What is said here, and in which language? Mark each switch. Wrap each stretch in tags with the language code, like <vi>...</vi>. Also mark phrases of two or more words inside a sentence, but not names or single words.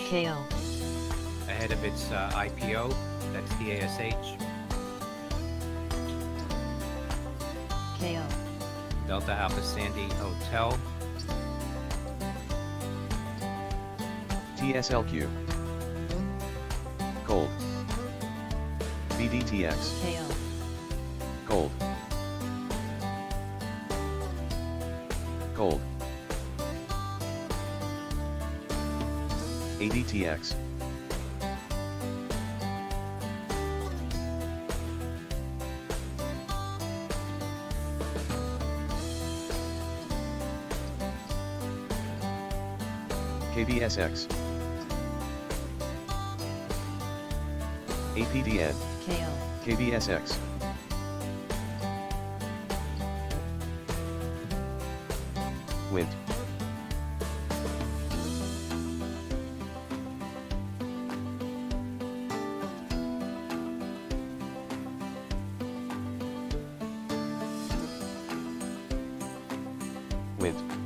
<en>KO. ahead of its IPO. That's the ASH. KO. Delta Alpha Sandy Hotel. TSLQ. Gold. BDTX. KO. Gold. Gold. ADTX. KBSX. APDN. KO. KBSX. WINT. WINT.</en>